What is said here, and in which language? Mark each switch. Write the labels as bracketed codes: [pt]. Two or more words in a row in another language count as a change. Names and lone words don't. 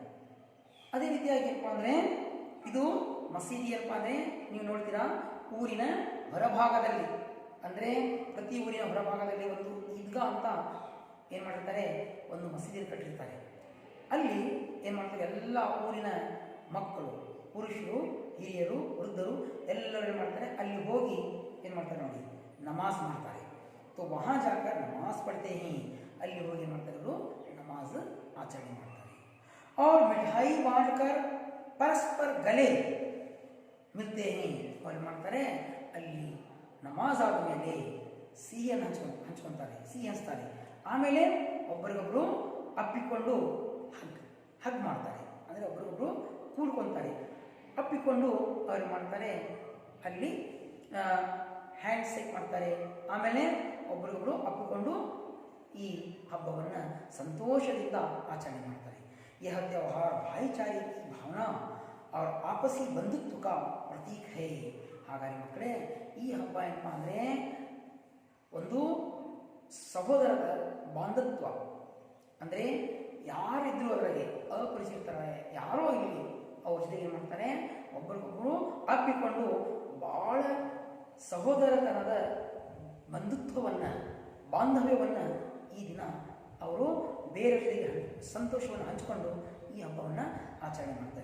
[kn] ಅದೇ ರೀತಿಯಾಗಿ ಏನಪ್ಪ ಅಂದರೆ ಇದು ಮಸೀದಿ ಏನಪ್ಪ ಅಂದರೆ ನೀವು ನೋಡ್ತೀರಾ, ಊರಿನ ಹೊರಭಾಗದಲ್ಲಿ, ಅಂದರೆ ಪ್ರತಿ ಊರಿನ ಹೊರಭಾಗದಲ್ಲಿ ಒಂದು ಈದ್ಗಾ ಅಂತ ಏನು ಮಾಡಿರ್ತಾರೆ, ಒಂದು ಮಸೀದಿಯನ್ನು ಕಟ್ಟಿರ್ತಾರೆ. ಅಲ್ಲಿ ಏನು ಮಾಡ್ತಾರೆ, ಎಲ್ಲ ಊರಿನ ಮಕ್ಕಳು, ಪುರುಷರು, ಹಿರಿಯರು, ವೃದ್ಧರು ಎಲ್ಲರೂ ಏನು ಮಾಡ್ತಾರೆ, ಅಲ್ಲಿ ಹೋಗಿ ಏನು ಮಾಡ್ತಾರೆ ನೋಡಿ, ನಮಾಜ್ ಮಾಡ್ತಾರೆ. [hi] तो वहाँ जाकर नमाज पढ़ते हैं, [kn] ಅಲ್ಲಿ ಹೋಗಿ ಏನು ಮಾಡ್ತಾರೆ, ಅವರು ನಮಾಜ್ ಆಚರಣೆ ಮಾಡ್ತಾರೆ. [hi] और मिठाई बांटकर परस्पर गले मिलते हैं. [kn] ಅವ್ರು ಮಾಡ್ತಾರೆ, ಅಲ್ಲಿ ನಮಾಜ್ ಆದಮೇಲೆ ಸಿಹಿಯನ್ನು ಹಂಚ್ಕೊತಾರೆ, ಸಿಹಿ ಹಂಚ್ತಾರೆ. ಆಮೇಲೆ ಒಬ್ಬರಿಗೊಬ್ಬರು ಅಪ್ಪಿಕೊಂಡು ಹಗ್ ಮಾಡ್ತಾರೆ, ಅಂದರೆ ಒಬ್ಬರಿಗೊಬ್ಬರು ಕೂಡ್ಕೊತಾರೆ. ಅಪ್ಪಿಕೊಂಡು ಅವ್ರು ಮಾಡ್ತಾರೆ, ಅಲ್ಲಿ [en] hand shake [kn] ಮಾಡ್ತಾರೆ. ಆಮೇಲೆ ಒಬ್ಬರಿಗೊಬ್ಬರು ಅಪ್ಪಿಕೊಂಡು ಈ ಹಬ್ಬವನ್ನು ಸಂತೋಷದಿಂದ ಆಚರಣೆ ಮಾಡ್ತಾರೆ. [hi] यह त्यौहार भाईचारे की भावना और आपसी बंधुत्व का प्रतीक है. [kn] ಹಾಗಾಗಿ ಮಕ್ಕಳೇ, ಈ ಹಬ್ಬ ಏನಪ್ಪ ಅಂದರೆ ಒಂದು ಸಹೋದರದ ಬಾಂಧತ್ವ, ಅಂದರೆ ಯಾರಿದ್ರು ಅದರಾಗೆ ಅಪರಿಚಿತರಾಗಿ ಯಾರೋ ಇಲ್ಲಿ ಅವ್ರ ಜೊತೆಗೆ ಏನು ಮಾಡ್ತಾರೆ, ಒಬ್ಬರಿಗೊಬ್ಬರು ಅಪ್ಪಿಕೊಂಡು ಭಾಳ ಸಹೋದರತನದ ಬಂಧುತ್ವವನ್ನು, ಬಾಂಧವ್ಯವನ್ನು ಈ ದಿನ ಅವರು ಬೇರೆಯವರಿಗೆ ಸಂತೋಷವನ್ನು ಹಂಚಿಕೊಂಡು ಈ ಹಬ್ಬವನ್ನು ಆಚರಣೆ ಮಾಡ್ತಾರೆ.